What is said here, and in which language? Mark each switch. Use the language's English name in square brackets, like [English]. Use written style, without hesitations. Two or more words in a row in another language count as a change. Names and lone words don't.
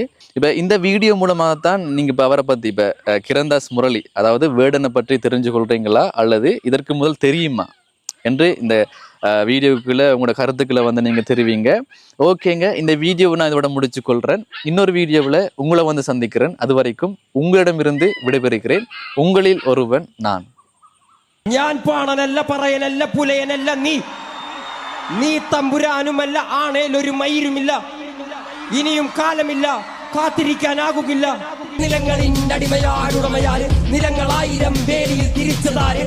[Tamil] இப்போ இந்த வீடியோ மூலமாக தான் நீங்கள் இப்போ அவரை பற்றி இப்போ கிரம்தாஸ் முரளி அதாவது வேடனை பற்றி தெரிஞ்சு கொள்றீங்களா அல்லது இதற்கு முதல் தெரியுமா என்று இந்த வீடியோக்குள்ளே உங்களோட கருத்துக்களை வந்து நீங்கள் தெரிவிங்க. ஓகேங்க. இந்த வீடியோவை நான் இதோட முடிச்சு கொள்கிறேன். இன்னொரு வீடியோவில் உங்களை வந்து சந்திக்கிறேன். அது வரைக்கும் உங்களிடமிருந்து விடைபெறுகிறேன். உங்களில் ஒருவன் நான். [Malayalam] ഞാൻ പാണനല്ല പറയനല്ല പുലയനല്ല നീ തമ്പുരാനുമല്ല ആണേലൊരു മയിരുമില്ല ഇനിയും കാലമില്ല കാത്തിരിക്കാനാകുകില്ല നിലങ്ങളിൽ അടിമയാടുടമയാര് നിലങ്ങളായിരം വേലിയിൽ തിരിച്ചതാര്